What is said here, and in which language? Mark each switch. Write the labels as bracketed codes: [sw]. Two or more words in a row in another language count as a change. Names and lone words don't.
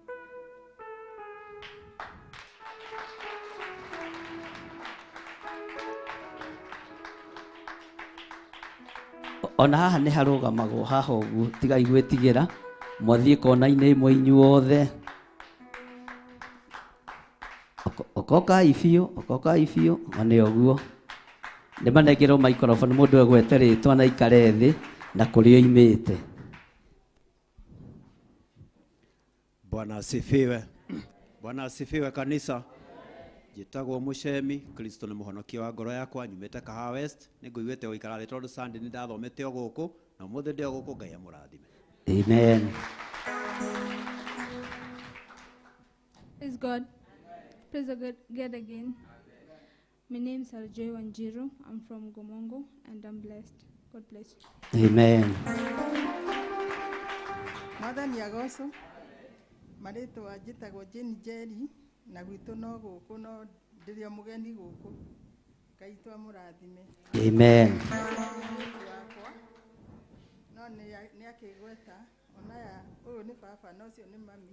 [ki] Ona haha nĩ harũgamagwo haha ũguo, tigai gwĩtigĩra, mwathiĩ kona-inĩ ĩmwe inyuothe. Okokai biũ, one ũguo. Nĩ manengerwo microphone, mũndũ egwete rĩtwa na ikare thĩ na kũrĩa oimĩte. [sw] Bwana asifiwe. Bwana asifiwe kanisa. [ki] Njĩtagwo Mũcemi, Kristo nĩ mũhonokia wa ngoro yakwa, nyumĩte Kahawa West, nĩ ngũiguĩte gũikara rĩ tondũ Sunday nĩ ndathomete o gũkũ, na ũmũthĩ ndĩ o gũkũ, Ngai amũrathime. Amen. [en] Praise God. Praise God again. My name is Arjoy Wanjiru. I'm from Gomongo and I'm blessed. God bless you. Amen. [ki] Mwathani agocwo. Marĩtwa njĩtagwo Jane Jerry, na gwitũ no gũkũ, no ndĩrĩ o mũgeni gũkũ. Ngai twamũrathime. Amen. No nĩ akĩgweta, onaya ũyũ nĩ baba, no ũcio nĩ mami.